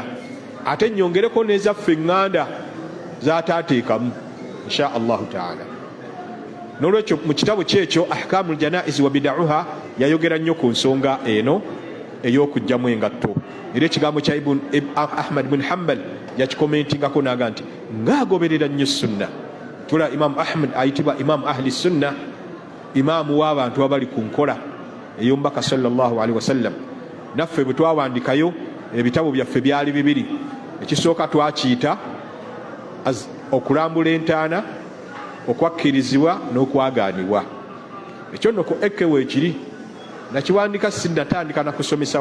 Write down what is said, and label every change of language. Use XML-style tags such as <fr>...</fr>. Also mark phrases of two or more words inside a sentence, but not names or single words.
<lg>ate nyongereko n'ezaffe eŋŋanda zataateekamu</lg> <ar>إن شاء الله تعالى</ar> <lg>n'olwekyo mu kitabo kyekyo ahkamu ljanaizi wa bidauha yayogera nnyo ku nsonga eno ey'okugjamu engatto era ekigambo kya Ahmad ibn Hanbal yakikomentingako naga nti ngaagoberera nnyo sunna tula Imam Ahmad ayitibwa</lg> <ar>إمام أهل السنة</ar> <lg>imaamu w'abantu abali ku nkola ey'omubaka</lg> <ar>صلى الله عليه وسلم</ar> <lg>naffe bwe twawandikayo ebitabo byaffe byali 2 ekisooka twakiyita okulambula entaana okwakkirizibwa n'okwagaanibwa ekyo nno ku eke weekiri nakiwandika sinnatandika nakusomesa</lg>